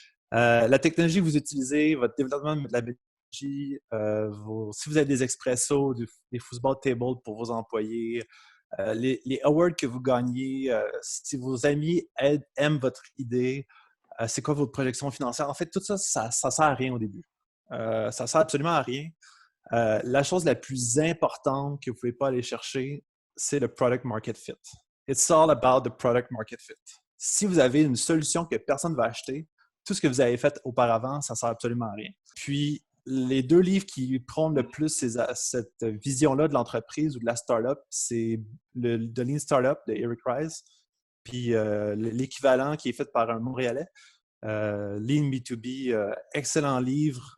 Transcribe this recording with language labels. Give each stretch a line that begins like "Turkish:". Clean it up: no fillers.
French: La technologie que vous utilisez, votre développement de la méthodologie, si vous avez des expressos, des football tables pour vos employés, les awards que vous gagnez, si vos amis aiment votre idée, c'est quoi votre projection financière. En fait, tout ça, ça sert à rien au début. Ça sert absolument à rien. La chose la plus importante que vous ne pouvez pas aller chercher, c'est le product market fit.
English: It's all about the product market fit.
French: Si vous avez une solution que personne ne va acheter, tout ce que vous avez fait auparavant, ça ne sert absolument à rien. Puis, les 2 livres qui prônent le plus cette vision-là de l'entreprise ou de la startup, c'est The Lean Startup de Eric Ries, puis l'équivalent qui est fait par un Montréalais, Lean B2B, excellent livre.